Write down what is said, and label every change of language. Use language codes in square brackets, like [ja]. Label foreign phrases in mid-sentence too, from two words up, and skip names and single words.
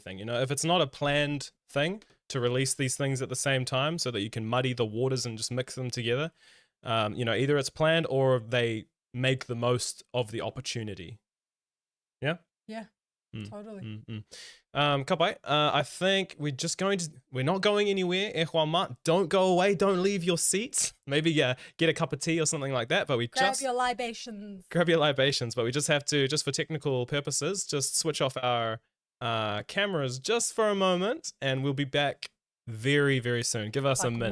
[en] You know, if it's not a planned thing to release these things at the same time so that you can muddy the waters and just mix them together, you know, either it's planned or they make the most of the opportunity. Yeah? Yeah, totally. Kapai, I think we're not going anywhere. [mi] E hoa ma, [en] don't go away, don't leave your seats. Maybe get a cup of tea or something like that, but Grab your libations, but we just have to, just for technical purposes, just switch off our cameras just for a moment, and we'll be back very, very soon. Give us a minute.